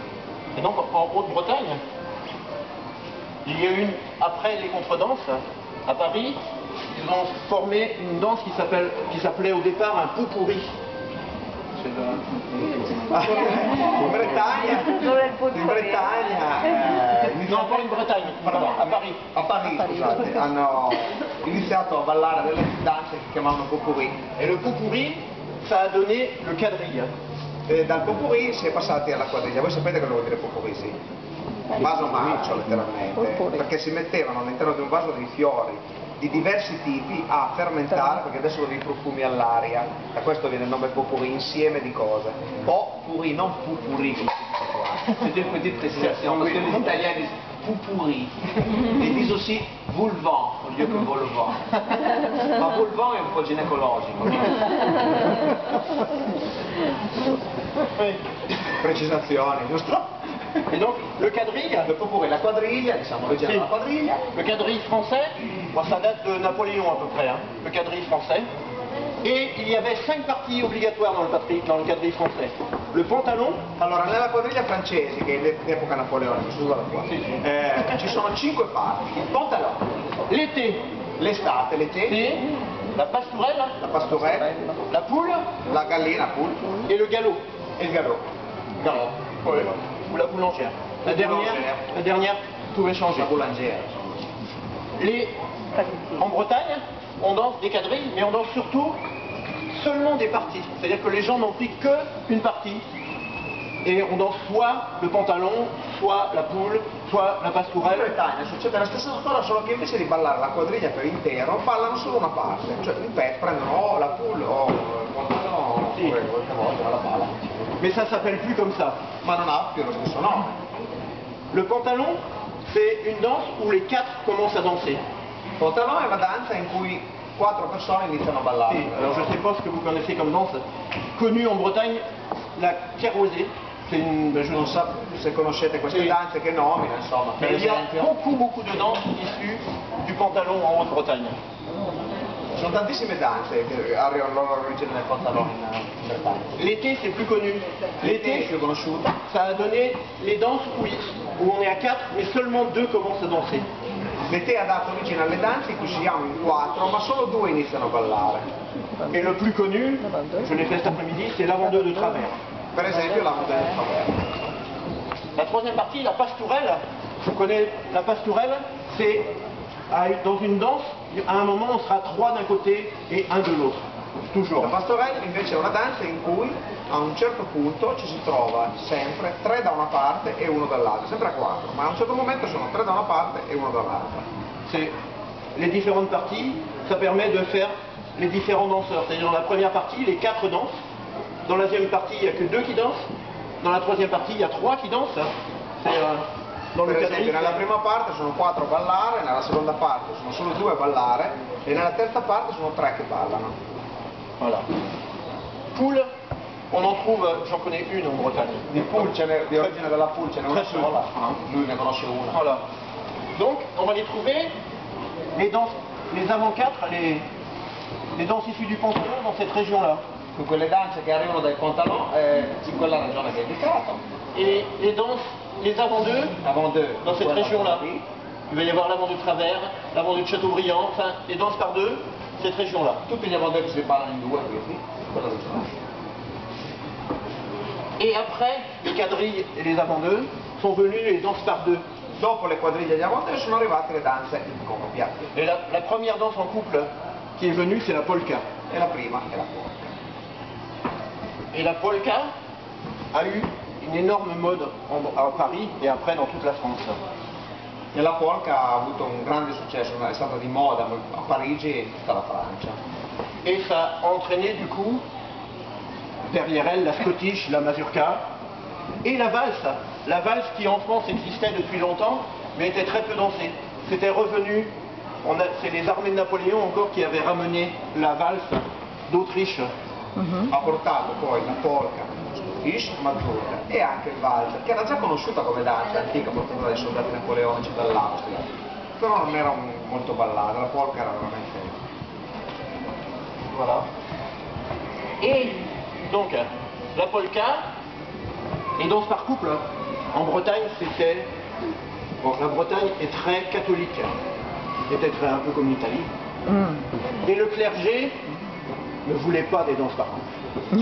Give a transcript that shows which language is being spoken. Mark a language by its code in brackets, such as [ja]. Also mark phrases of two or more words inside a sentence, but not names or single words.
[fr] Et donc en Haute-Bretagne, il y a eu, après les contredanses, à Paris, ils ont formé une danse qui s'appelait au départ un pot pourri. [it] In Bretagna, [fr] Non, pas in Bretagne, pardon, à Paris. [it] a Parigi, scusate, hanno iniziato a ballare delle danze che chiamavano pot-pourri. [fr] Et le pot pourri, ça a donné le quadrille. [it] E dal pot-pourri si è passati alla quadriglia. Voi sapete cosa vuol dire pot-pourri, sì? Vaso marcio letteralmente, perché si mettevano all'interno di un vaso dei fiori di diversi tipi a fermentare, perché adesso dei profumi all'aria, da questo viene il nome pot-pourri, insieme di cose. Pot-pourri, non pot-pourri come si dice qua. [fr] C'est une petite précision, parce que les Italiens disent pourri. Ils disent aussi vulvant au lieu que volvant. [it] Ma vulvant è un po' ginecologico. Precisazioni, giusto? [fr] Et donc le quadrille, [it] Il pot-pourri, la quadriglia, diciamo, origine della quadriglia. [fr] le quadrille français, bon, ça date de Napoléon à peu près, hein, le quadrille français. Et il y avait 5 parties obligatoires dans le quadrille français. Le pantalon, [it] Allora, nella quadriglia francese, che è d'epoca napoleonica, scusa da qua, ci sono 5 parti. Il pantalone, [fr] l'été, [it] l'estate, l'été, [fr] c'est la pastourelle, la pastourelle, la poule [it] la gallina, poule, [fr] et le galop. [it] e il garrot. [fr] Ouais. ou la boulangère. La dernière pouvait changer. La boulangère. En Bretagne, on danse des quadrilles, mais on danse surtout seulement des parties. C'est-à-dire que les gens n'ont pris qu'une partie. Et on danse soit le pantalon, soit la poule, soit la [it] In [fr] pastourelle. [it] Bretagna succede la stessa cosa, solo che invece di ballare la quadriglia per intero, ballano solo una parte. Cioè, ripeto, prendono o la poule o il pantalone, Sì. oppure qualche volta la palla. [fr] Mais ça s'appelle plus comme ça. [it] Ma non ha più lo stesso nome. [fr] Le pantalon, c'est une danse où les 4 commencent à danser. [it] Il pantalone è una danza in cui 4 persone iniziano a ballare. [fr] Et, alors je ne sais pas ce que vous connaissez comme danse. Connue en Bretagne, la kerosée. C'est une, [it] Je non so se conoscete queste Sì. danze che nomina, insomma, per [fr] Mais il y a [it] esempio. [fr] beaucoup de danses issues du pantalon en Haute-Bretagne. [it] Ci sono tantissime danze che arrivano all'origine del pantalone in Bretagna. [fr] L'été, c'est plus connu. [it] L'été è [fr] L'été, [it] più conosciuta. [fr] ça a donné les danses où on est à 4, mais seulement 2 commencent à danser. [it] L'été ha dato origine alle danze in cui siamo in 4, ma solo 2 iniziano a ballare. [fr] Et le plus connu, je l'ai fait cet après-midi, c'est l'avant-deux de travers. [it] Per esempio la montagna del Faverno. [fr] La troisième partie, la pastourelle. On connaît la pastourelle, c'est dans une danse, à un moment on sera 3 d'un côté et 1 de l'autre. Toujours. [it] La pastorella invece è una danza in cui a un certo punto ci si trova sempre 3 da una parte e 1 dall'altra, sempre a 4, ma a un certo momento sono 3 da una parte e 1 dall'altra. [fr] C'est les différentes parties, ça permet de faire les différents danseurs. C'est-à-dire dans la première partie, les 4 dansent. Dans la deuxième partie, il n'y a que 2 qui dansent. Dans la troisième partie, il y a 3 qui dansent. C'est dans le [it] Per [fr] quadrille. [it] esempio nella prima parte sono 4 a ballare, nella seconda parte sono solo 2 a ballare e nella terza parte sono 3 che ballano. [fr] Voilà. Poule, on en trouve, j'en connais une en Bretagne. [it] Di pool di origine della pool ce n'è una [fr] Très peu. [it] sola, lui ne conosce una. [fr] Voilà. Donc, on va les trouver, les danses, les avant-4, les danses issues du pantalon dans cette région-là. [it] Con quelle danze che arrivano dal pantalon in quella regione che hai indicato. [fr] Et les danses, les avant-deux, Avant deux. dans cette région-là. Il va y avoir l'avant de Travers, l'avant de Châteaubriand, enfin, les danses par deux, cette région-là. [it] Tutti gli [fr] avant deux [it] che si ballano in 2, quindi quella regione. [fr] Et après, les quadrilles et les avant-deux, sont venus les danses par deux. [it] Dopo le quadriglie di avant sono arrivate le danze in coppia. [fr] Et la première danse en couple qui est venue, c'est la polka. [it] E la prima è la polka. [fr] Et la polka a eu une énorme mode à Paris et après dans toute la France. [it] E la polka ha avuto un grande successo, è stata di moda a Parigi e in tutta la Francia. [fr] Et ça a entraîné du coup, derrière elle, la Scottish, la mazurka et la valse. La valse qui en France existait depuis longtemps, mais était très peu dansée. C'était revenu, c'est les armées de Napoléon encore qui avaient ramené la valse d'Autriche. [it] Ha portato poi la polka, Scottish, mazurka e anche il valzer, che era già conosciuta come danza antica portata dai soldati napoleonici dall'Austria, però non era molto ballata, la polka era veramente... [fr] Voilà. Et donc, la polka, les danses par couple, en Bretagne, c'était... Bon, la Bretagne est très catholique, était très un peu comme l'Italie. Et le clergé ne voulait pas des danses par couple.